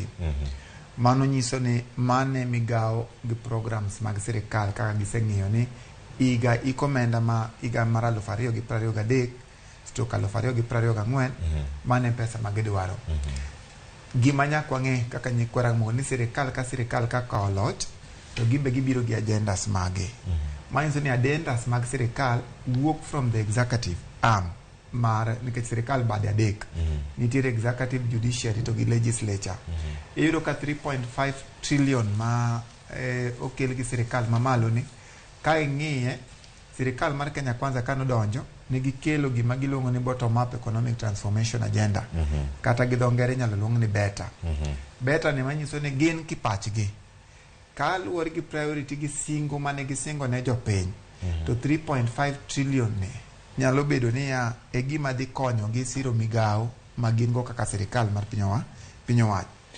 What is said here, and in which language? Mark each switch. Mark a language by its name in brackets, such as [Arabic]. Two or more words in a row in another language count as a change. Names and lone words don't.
[Luo (Kenya and Tanzania)] Mano nyiso ni mane migawo gi programs mag sirkal kaka giseng'iyo ni iga ikomenda ma iga mar 2023 stroke 2024 mane pesa ma gidwaro. Gima nyakwa ng'e kaka nyikwa Ramogi ni sirkal ka kawo loch to gimbe gibiro gi agendas mage. Manyiso ni agendas mag sirkal wuok [English] from the executive arm [Luo (Kenya and Tanzania)] mar nikech sirkal bade adek. Nitiere executive, judiciary to gi legislature. Iyudo ka 3.5 trillion ma okel gi sirkal mamalo ni ka ing'iye sirkal mar Kenya Kwanza kanodonjo ni gikelo gima giluongo ni [English] bottom up economic transformation agenda [Luo (Kenya and Tanzania)] kata gi dho ngere nyalo luong ni beta. Beta ni manyiso ni gin kipachgi ka luwore gi priority gi singo mane gisingo ne jopiny to 3.5 trillion ni nyalo bedo ni e gima dhi konyo gi siro migawo ma gin go kaka sirkal mar piny owacho.